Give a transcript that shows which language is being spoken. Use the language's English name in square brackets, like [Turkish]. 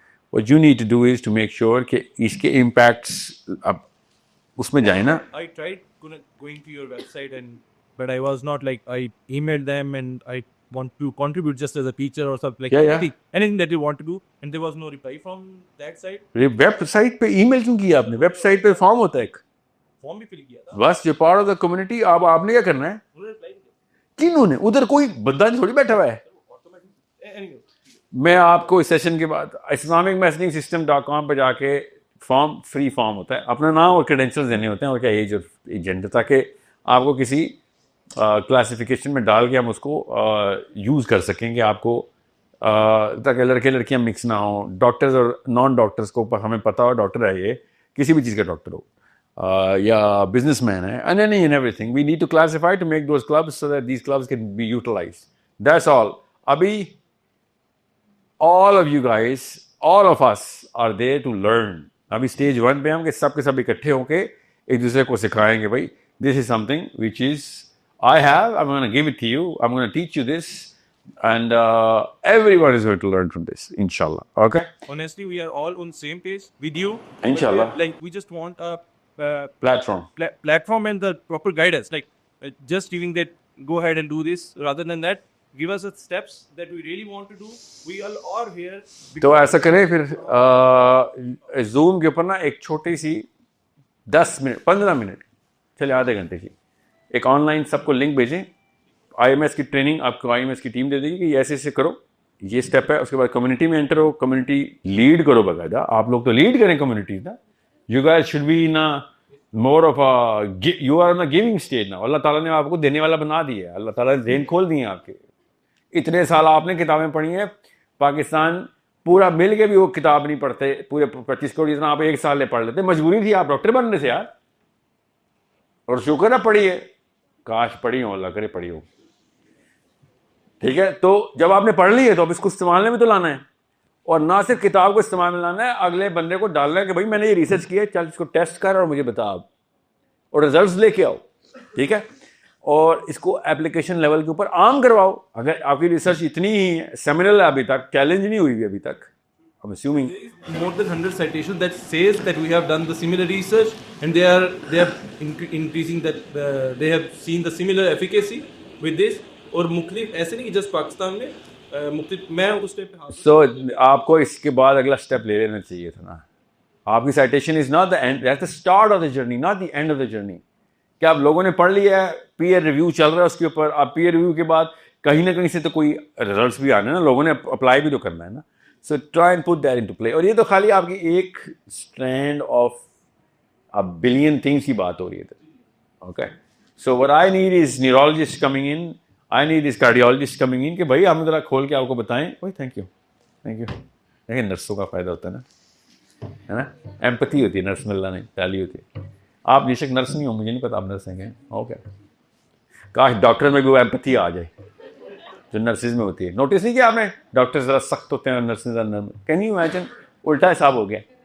[English] What you need to do is to make sure [Urdu] کہ اس کے impacts اب اس میں جائیں نا. [English] I tried going to your website but I was not like, I emailed them and I want to contribute just as a teacher or something like anything that you want to do, and there was no reply from that side. [Urdu] Web site پہ ای میل کیوں کیا آپ نے؟ Web site پہ form ہوتا ہے ایک, form بھی فل کیا تھا بس جو پارٹ آف دا کمیونٹی. آپ نے کیا کرنا ہے؟ انہوں نے reply نہیں کیا. کنہوں نے؟ ادھر کوئی بندہ تھوڑی بیٹھا ہوا ہے. [English] Anyway, [Urdu] میں آپ کو اس سیشن کے بعد islamicmessaging.com پہ جا کے فارم, فری فارم ہوتا ہے, اپنا نام اور کریڈینشیلز دینے ہوتے ہیں اور کیا ایج اور ایجنڈا, تاکہ آپ کو کسی کلاسیفیکیشن میں ڈال کے ہم اس کو یوز کر سکیں کہ آپ کو, تاکہ لڑکے لڑکیاں مکس نہ ہوں. ڈاکٹرز اور نان ڈاکٹرز کو ہمیں پتہ ہو ڈاکٹر ہے, یہ کسی بھی چیز کا ڈاکٹر ہو یا بزنس مین ہے, [English] and everything we need to classify to make those clubs so that these clubs can be utilized. That's all. [Urdu] ابھی [English] all of you guys, all of us are there to learn. [Urdu] ابھی stage 1 پہ ہم کہ سب کے سب اکٹھے ہو کے ایک دوسرے کو سکھائیں گے بھائی [English] this is something which is I have, I'm going to give it to you, I'm going to teach you this, and everyone is going to learn from this, inshallah. Okay? honestly, we are all on same page with you. Inshallah. Like we just want a Platform. platform and the proper guidance. Like just giving that, go ahead and do this. Rather than that, give us the steps that we really want to do. We all are here. [Urdu] تو ایسا کریں پھر zoom کے اوپر نا ایک چھوٹی سی 10 minute 15 minute چلے آدھے گھنٹے کی ایک آن لائن سب کو لنک بھیجیں. آئی ایم ایس کی ٹریننگ آپ کو آئی ایم ایس کی ٹیم دے دے گی کہ یہ ایسے ایسے کرو, یہ اسٹیپ ہے. اس کے بعد کمیونٹی میں انٹر ہو, کمیونٹی لیڈ کرو باقاعدہ. آپ لوگ تو لیڈ کریں کمیونٹیز نا, You guys should be in a more of a, you are in a giving stage now. اللہ تعالیٰ نے آپ کو دینے والا بنا دیا ہے, اللہ تعالیٰ نے ذہن کھول دیے آپ کے. اتنے سال آپ نے کتابیں پڑھی ہیں, پاکستان پورا مل کے بھی وہ کتاب نہیں پڑھتے, پورے 25 کروڑ جتنا آپ ایک سال میں پڑھ لیتے. مجبوری تھی, آپ ڈاکٹر بننے سے یار, اور شکر ہے پڑھی ہے, کاش پڑھی ہو, اللہ کرے پڑھی ہو. ٹھیک ہے, تو جب آپ نے پڑھ لی ہے تو اب اس کو استعمال میں بھی تو لانا ہے, اور نہ صرف کتاب کو استعمال میں لانا ہے, اگلے بندے کو ڈالنا ہے کہ بھائی میں نے یہ ریسرچ کیا ہے, چل اس کو ٹیسٹ کر اور مجھے بتا آپ, اور ریزلٹس لے کے آؤ. ٹھیک ہے, اور اس کو اپلیکیشن لیول کے اوپر عام کرواؤ. اگر آپ کی ریسرچ اتنی ہی سیمینل ہے ابھی تک, چیلنج نہیں ہوئی ابھی تک, [English] I'm assuming. More than 100 citations that says that we have done the similar research and they are increasing that they have seen the similar efficacy with this. [Urdu] اور مختلف ایسے نہیں کہ جسٹ پاکستان میں مختلف, میں اس ٹائپ پہ. سو آپ کو اس کے بعد اگلا اسٹیپ لے لینا چاہیے تھا نا. [English] آپ کی situation is not the end, that's the start of the journey, not the end of the journey. [Urdu] کہ آپ لوگوں نے پڑھ لیا ہے, پیئر ریویو چل رہا ہے اس کے اوپر, آپ پیئر ریویو کے بعد کہیں نہ کہیں سے تو کوئی ریزلٹس بھی آنے نا, لوگوں نے اپلائی بھی تو کرنا ہے نا. [English] So try and put that into play. [Urdu] اور یہ تو خالی آپ کی ایک اسٹرینڈ آف ا بلین تھنگس کی بات ہو رہی ہے. [English] okay, so what I need is neurologist coming in, I need is cardiologist coming in [Urdu] کہ بھائی ہم ذرا کھول کے آپ کو بتائیں. [English] بھائی thank you, thank you. [Urdu] دیکھیں نرسوں کا فائدہ ہوتا ہے نا, ایمپتھی ہوتی ہے نرس میں, اللہ نے ڈالی ہوتی ہے. آپ بے شک نرس نہیں ہو, مجھے نہیں پتا آپ نرس ہیں. اوکے, کاش ڈاکٹر میں بھی وہ ایمپتھی آ جائے جو نرسز میں ہوتی ہے. نوٹس نہیں کیا آپ نے, ڈاکٹر ذرا سخت ہوتے ہیں اور نرسز ذرا نرم. [English] can you imagine, [Urdu] الٹا حساب ہو گیا.